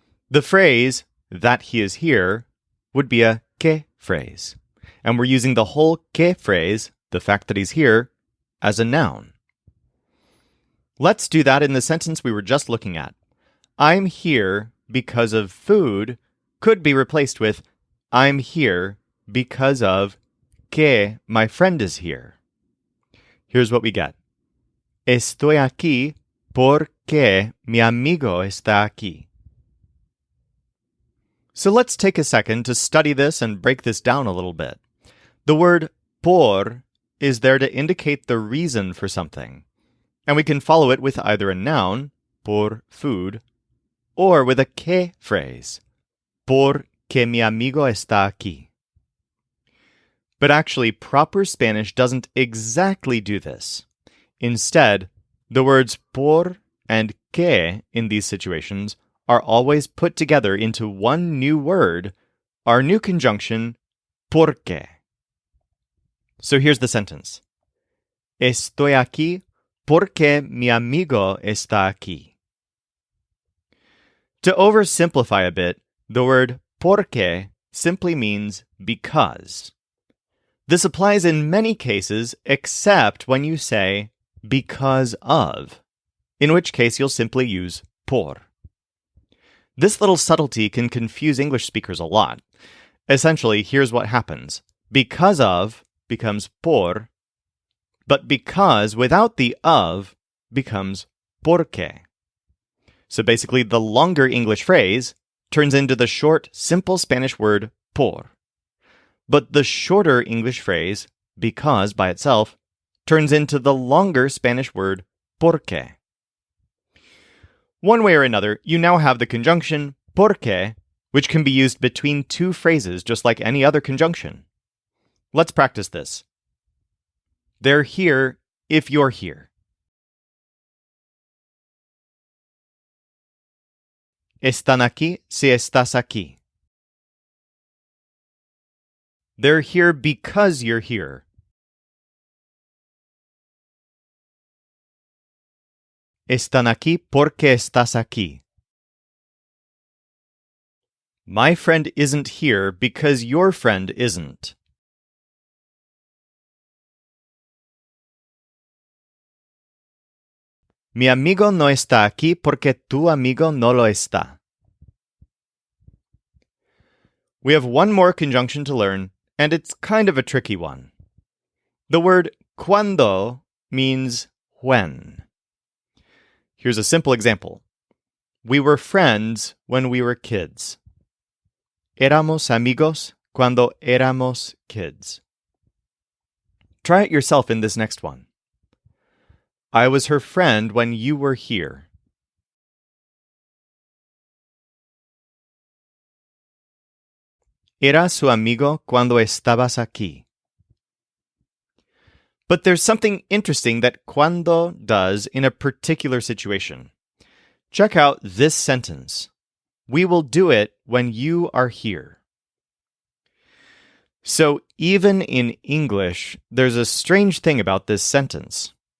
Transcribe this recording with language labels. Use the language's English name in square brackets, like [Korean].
[English] The phrase that he is here would be a que phrase, and we're using the whole que phrase, the fact that he's here, as a noun. Let's do that in the sentence we were just looking at. I'm here because of food could be replaced with I'm here because of que my friend is here. Here's what we get. [Spanish] Estoy aquí porque mi amigo está aquí. [English] So let's take a second to study this and break this down a little bit. The word por is there to indicate the reason for something, and we can follow it with either a noun, por food, or with a que phrase, [Spanish] porque mi amigo está aquí. [English] But actually, proper Spanish doesn't exactly do this. Instead, the words por and que in these situations are always put together into one new word, our new conjunction, porque. So here's the sentence. [Spanish] Estoy aquí porque mi amigo está aquí. [English] To oversimplify a bit, the word porque simply means because. This applies in many cases except when you say because of, in which case you'll simply use por. This little subtlety can confuse English speakers a lot. Essentially, here's what happens. Because of becomes por, but because without the of becomes porque. So basically, the longer English phrase turns into the short, simple Spanish word por. But the shorter English phrase, because by itself, turns into the longer Spanish word porque. One way or another, you now have the conjunction porque, which can be used between two phrases just like any other conjunction. Let's practice this. They're here if you're here. [Spanish] Están aquí si estás aquí. [English] They're here because you're here. [Spanish] Están aquí porque estás aquí. [English] My friend isn't here because your friend isn't. [Spanish] Mi amigo no está aquí porque tu amigo no lo está. [English] We have one more conjunction to learn, and it's kind of a tricky one. The word cuando means when. Here's a simple example. We were friends when we were kids. [Spanish] Éramos amigos cuando éramos [English] kids. Try it yourself in this next one. I was her friend when you were here. [Spanish] Era su amigo cuando estabas aquí. [English] But there's something interesting that cuando does in a particular situation. Check out this sentence. We will do it when you are here. So even in English, there's a strange thing about this sentence.